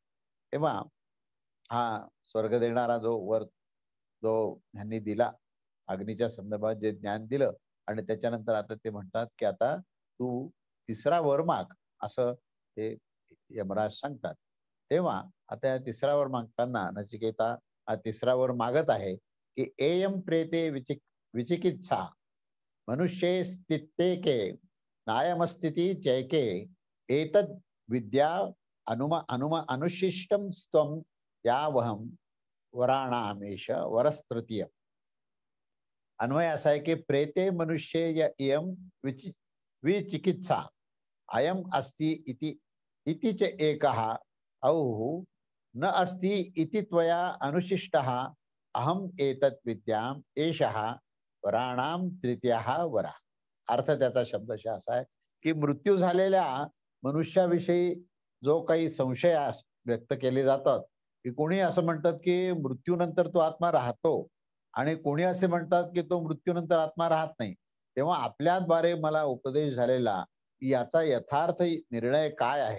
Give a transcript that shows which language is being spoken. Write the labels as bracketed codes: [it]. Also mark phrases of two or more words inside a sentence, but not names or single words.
[mr] तेव्हा हा स्वर्ग देणारा जो वर जो ह्यांनी दिला, अग्नीच्या संदर्भात जे ज्ञान दिलं आणि त्याच्यानंतर आता ते म्हणतात, की आता तू तिसरा वर माग, असं ते यमराज सांगतात. तेव्हा आता या तिसरा वर मागताना नचिकेता हा तिसरा वर मागत आहे, की [sa] "एयं प्रेते विचिकित्सा मनुष्ये स्थित्येके नायमस्थिती चैके एतद् विद्या अनुशिष्टं स्त्वं यावहं वराणामेष वरस्तृतीय." [mr] अन्वय असा आहे, की [sa] "प्रेते मनुष्ये इयं विचिकित्सा अयम अस्ति इति इति च एकः औः न अस्ति इति त्वया अनुशिष्टः अहम एतत् विद्याम एषः वराणाम तृतीयः वरा." [mr] अर्थ त्याचा शब्दशः असा आहे, की मृत्यू झालेल्या मनुष्याविषयी जो काही संशय व्यक्त केले जातात, की कोणी असं म्हणतात, की मृत्यूनंतर तो आत्मा राहतो आणि कोणी असे म्हणतात, की तो मृत्यूनंतर आत्मा राहत नाही. तेव्हा आपल्याद्वारे मला उपदेश झालेला याचा यथार्थ निर्णय काय आहे?